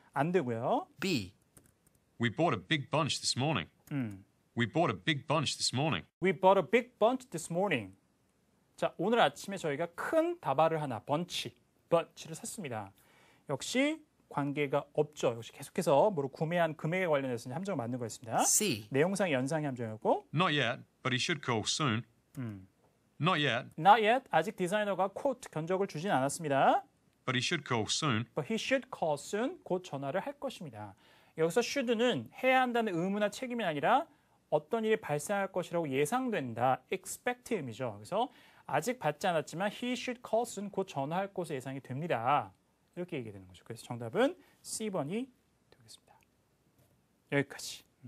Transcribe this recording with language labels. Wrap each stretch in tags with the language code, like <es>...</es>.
<ko>안 되고요.</ko> <en>B. We bought a big bunch this morning. We bought a big bunch this morning. We bought a big bunch this morning.</en> <ko>자, 오늘 아침에 저희가 큰 다발을 하나, bunch를 샀습니다. 역시 관계가 없죠. 역시 계속해서 뭐로 구매한 금액에 관련해서 이제 함정을 만든 거였습니다.</ko> <en>C.</en> <ko>내용상의 연상의 함정이었고</ko> <en>Not yet, but he should call soon. Not yet, not yet,</en> <ko>아직 디자이너가 quote, 견적을 주진 않았습니다.</ko> <en>but he should call soon. But he should call soon,</en> <ko>곧 전화를 할 것입니다. 여기서 should는 해야 한다는 의무나 책임이 아니라 어떤 일이 발생할 것이라고 예상된다, expect 의미죠. 그래서 아직 받지 않았지만</ko> <en>he should call soon,</en> <ko>곧 전화할 것으로 예상이 됩니다. 이렇게 얘기되는 거죠. 그래서 정답은 C번이 되겠습니다. 여기까지.</ko>